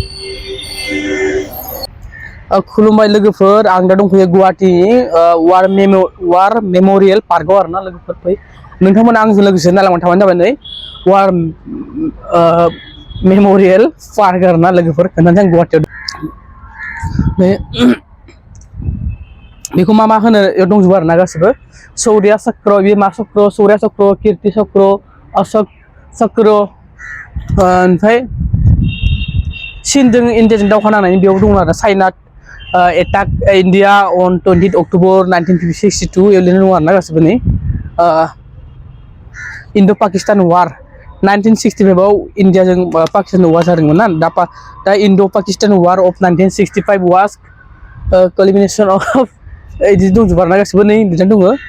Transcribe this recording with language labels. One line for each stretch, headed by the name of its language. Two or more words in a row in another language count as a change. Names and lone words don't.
Bodo: खुलुमबाय लोगोफोर आं दा दंफैयो गुवाहाटीनि वार मेमोरियल पार्कआव आरो ना लोगोफोर फै नोंथांमोना आंजों लोगोसे नायलांबाय थाबानो जाबाय नै वार मेमोरियल पार्क आरो ना लोगोफोर खोन्थानोसै आं गुवाहाटीयाव बेखौ मा होनो दंजोबो आरो ना गासिबो शौर्य चक्र बे मा चक्र शौर्य चक्र कीर्ति चक्र अशोक चक्र ओमफ्राय चीनजों इन्डियाजों दावहा नांनायनि बेयाव दङ आरो
English: China attack India on 20 October 1962
Bodo: बेयाव लिरनाय दङ आरो ना गासिबो नै
English: Indo Pakistan war
Bodo: 1965 आव इन्डियाजों पाकिस्तान वार जादोंमोन ना दा
English: Indo Pakistan war of 1965 was culmination of
Bodo: इदि दंजोबो आरो ना गासिबो नै लिरनाय दङ